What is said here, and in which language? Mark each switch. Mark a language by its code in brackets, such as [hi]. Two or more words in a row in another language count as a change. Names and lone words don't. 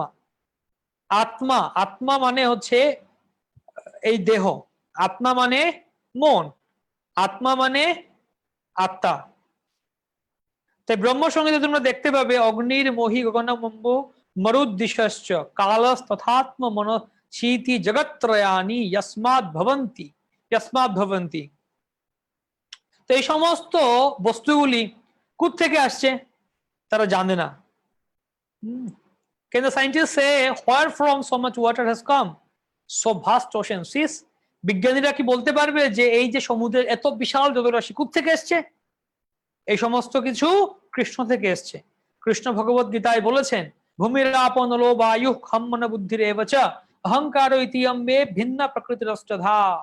[bn] আত্মা, আত্মা মানে হচ্ছে এই দেহ। আত্মা মানে মন। আত্মা মানে আত্মা। তাই ব্রহ্ম সংহিতায় তোমরা দেখতে পাবে [sa] অগ্নির মহি গগনম অম্বু মরুদ্দিশাশ্চ কালস্তথাত্ম মনসীতি জগত্রয়ানি যস্মাৎ ভবন্তি। যস্মাৎ ভবন্তি। [bn] তো এই সমস্ত বস্তুগুলি কোত্থেকে আসছে তারা জানে না। [en] Can the scientists say where from so much water has come? So vast ocean seas. [bn] বিজ্ঞানীরা কি বলতে পারবে যে এই যে সমুদ্রের এত বিশাল জলরাশি কোত্থেকে এসছে? এই সমস্ত কিছু কৃষ্ণ থেকে এসছে। কৃষ্ণ ভগবত গীতায় বলেছেন, [sa] ভূমির আপন লো বায়ু খম্মন বুদ্ধির এবচ অহংকার ইতিয়ম মে ভিন্ন প্রকৃতির অষ্টধা।